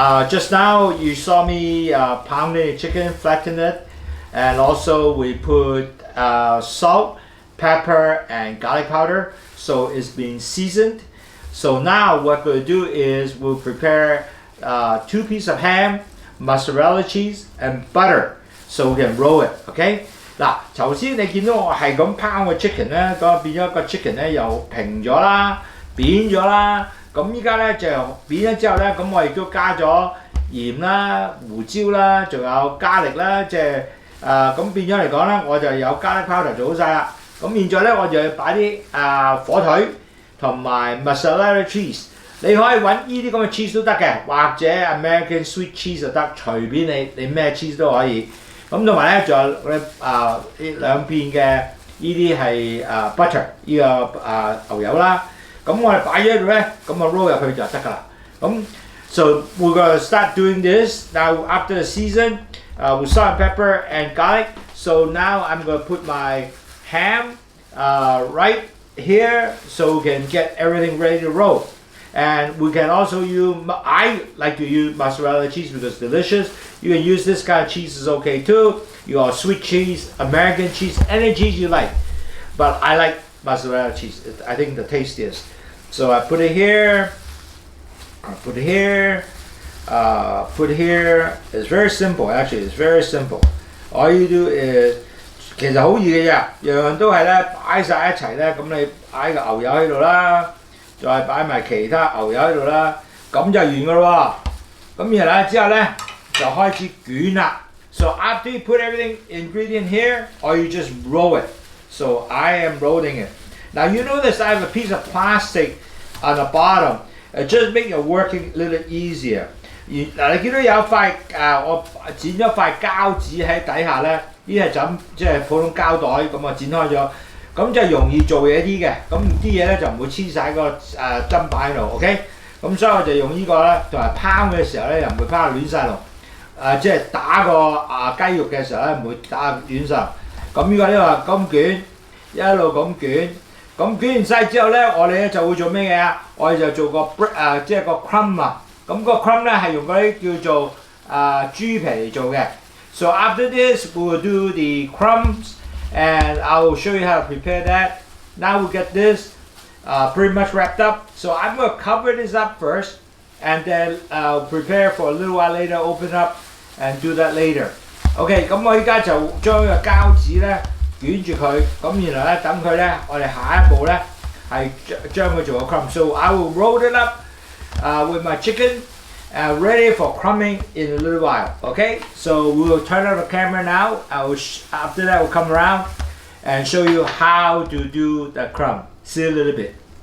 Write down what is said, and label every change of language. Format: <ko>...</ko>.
<en>Just now you saw me pounding the chicken, flatten it, and also we put salt, pepper, and garlic powder. So it's been seasoned. So now what we'll do is we'll prepare 2 pieces of ham, mozzarella cheese, and butter, so we can roll it. Okay.</en> <yue>嗱，頭先你見到我係咁拋個 chicken 咧，咁變咗個 chicken 咧又平咗啦，扁咗啦。咁依家咧就扁咗之後咧，咁我亦都加咗鹽啦、胡椒啦，仲有加力啦，即係咁變咗嚟講咧，我就有garlic powder做好晒啦。咁現在咧我就要擺啲火腿同埋 mozzarella cheese。你可以揾呢啲咁嘅 cheese 都得嘅，或者 American sweet cheese 就得，隨便你咩 cheese 都可以。咁同埋咧，仲有呢兩片嘅呢啲係butter 呢個牛油啦。咁我哋擺咗喺度咧，咁我 roll 入去就得㗎啦。</yue> <en>咁 so we're gonna start doing this now after the season with salt and pepper and garlic. So now I'm gonna put my ham right here so we can get everything ready to roll. And we can also use, I like to use mozzarella cheese because it's delicious. You can use this kind of cheese is okay too. You got sweet cheese, American cheese, any cheese you like. But I like mozzarella cheese. I think the tastiest. So I put it here. I put it here. Put here. It's very simple. Actually, it's very simple. All you do is</en> <yue>其實好易嘅啫，樣樣都係咧擺晒一齊咧，咁你擺個牛油喺度啦，再擺埋其他牛油喺度啦，咁就完噶咯喎。咁然後之後咧就開始捲啦。</yue> <en>So after you put everything ingredient here, or you just roll it. So I am rolling it. Now you notice I have a piece of plastic on the bottom. It just make your working a little easier.</en> <yue>嗱，你見到有塊我剪咗塊膠紙喺底下咧，呢係就即係普通膠袋咁啊剪開咗，咁就容易做嘢啲嘅。咁啲嘢咧就唔會黐晒個砧板喺度 ，OK？咁所以我就用呢個咧，同埋拋嘅時候咧又唔會拋亂晒龍。即係打個雞肉嘅時候咧，唔會打亂晒。咁呢個呢個咁捲，一路咁捲，咁捲完晒之後咧，我哋咧就會做咩嘅？我哋就做個即係個 crumb 啊。咁個 crumb 咧係用嗰啲叫做豬皮嚟做嘅。</yue> <en>So after this, we will do the crumbs, and I will show you how to prepare that. Now we get this pretty much wrapped up. So I'm going to cover this up first, and then prepare for a little while later, open up, and do that later.</en> <yue>OK， 咁我依家就將個膠紙咧捲住佢，咁然後咧等佢咧，我哋下一步咧係將佢做個 crumb.</yue> <en>So I will roll it up with my chicken, ready for crumbing in a little while. OK, so we will turn on the camera now. After that, we'll come around and show you how to do the crumb. See you a little bit.</en>